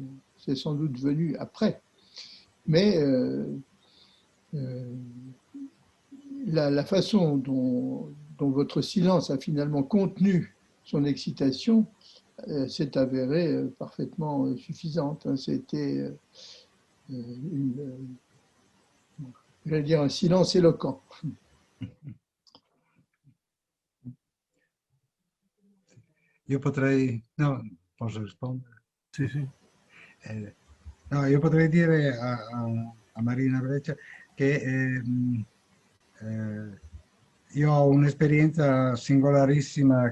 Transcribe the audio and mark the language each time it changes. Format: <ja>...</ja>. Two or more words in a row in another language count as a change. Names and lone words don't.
<fr>C'est sans doute venu après. Mais la façon dont votre silence a finalement contenu son excitation s'est avérée parfaitement suffisante. Hein. C'était j'allais dire un silence éloquent.</fr> <it>Io potrei... No, posso rispondere? Sì, sì. No, io potrei dire a Marina Breccia che io ho un'esperienza singolarissima</it>